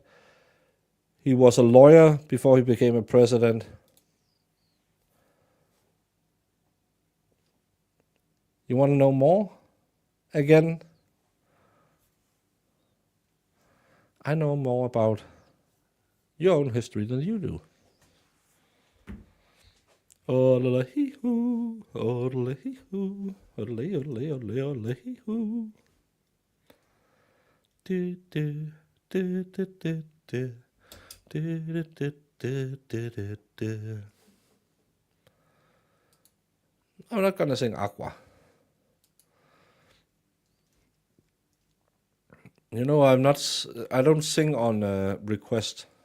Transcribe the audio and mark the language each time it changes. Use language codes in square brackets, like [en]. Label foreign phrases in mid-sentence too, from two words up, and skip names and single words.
[en] He was a lawyer before he became a president. You want to know more? Again, I know more about your own history than you do. Odele-hee-hoo, odele-hee-hoo, odele-odele-odele-odele-hee-hoo. Do-do-do-do-do-do, do-do-do-do-do-do. I'm not gonna sing Aqua. You know, I don't sing on request.